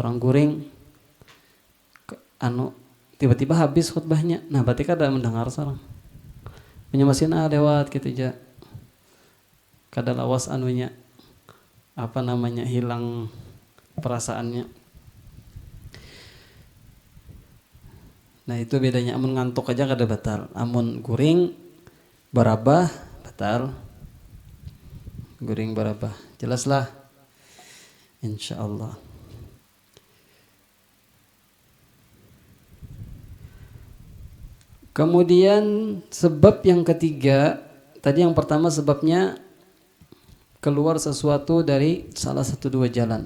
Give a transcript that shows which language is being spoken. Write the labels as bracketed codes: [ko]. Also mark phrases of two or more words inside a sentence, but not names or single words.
[bjn] orang guring anu tiba-tiba habis khutbahnya, nah berarti kada mendengar sareng punya mesin lewat gitu aja, kada lawas anunya apa namanya hilang perasaannya. Nah itu bedanya, amun ngantuk aja kada batal, amun guring barabah batal. Guring barabah, jelaslah insyaallah. [id] Kemudian sebab yang ketiga, tadi yang pertama sebabnya keluar sesuatu dari salah satu dua jalan.